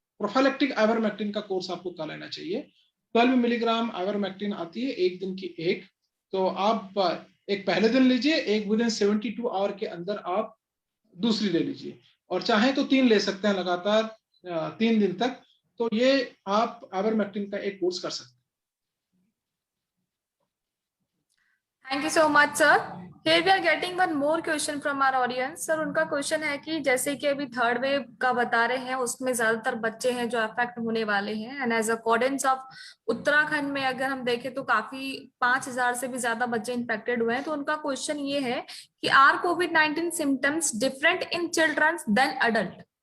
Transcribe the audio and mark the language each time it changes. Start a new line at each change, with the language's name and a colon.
Hindi: Prophylactic ivermectin का course आपको कर लेना चाहिए। 12 मिलीग्राम आइवरमेक्टिन आती है, एक दिन की एक। तो आप एक पहले दिन लीजिए, एक
English: within 72 hour
Hindi: के अंदर आप दूसरी ले लीजिए, और चाहे तो 3 ले सकते हैं लगातार 3 दिन तक। तो ये आप आइवरमेक्टिन का एक कोर्स कर सकते हैं।
English: Thank you so much sir. Here we are getting one more question from our audience.
Hindi: Sir उनका क्वेश्चन है कि जैसे कि अभी थर्ड वेव का बता रहे हैं उसमें ज्यादातर बच्चे हैं जो अफेक्ट होने वाले हैं,
English: and as accordance of
Hindi: Uttarakhand में अगर हम देखें तो काफी 5,000 से भी ज्यादा बच्चे इन्फेक्टेड हुए हैं। तो उनका क्वेश्चन ये है कि
English: Are covid symptoms different in children then adult?